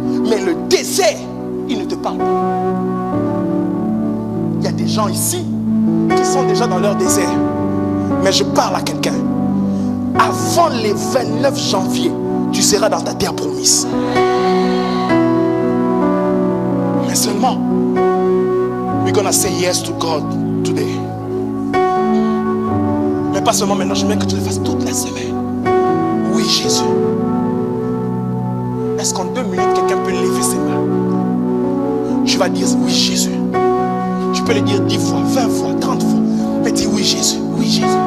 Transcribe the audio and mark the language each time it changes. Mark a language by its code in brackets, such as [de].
[fr] Mais le désert, il ne te parle pas. Il y a des gens ici qui sont déjà dans leur désert. Mais je parle à quelqu'un. Avant le 29 janvier, tu seras dans ta terre promise. Mais seulement, [en] we're gonna say yes to God today. [fr] Mais pas seulement maintenant, je veux que tu le fasses toute la semaine. Oui, Jésus. Est-ce qu'en 2 minutes, quelqu'un peut lever ses mains? Tu vas dire oui, Jésus. Tu peux le dire 10 fois, 20 fois, 30 fois. Mais dis oui, Jésus, oui, Jésus.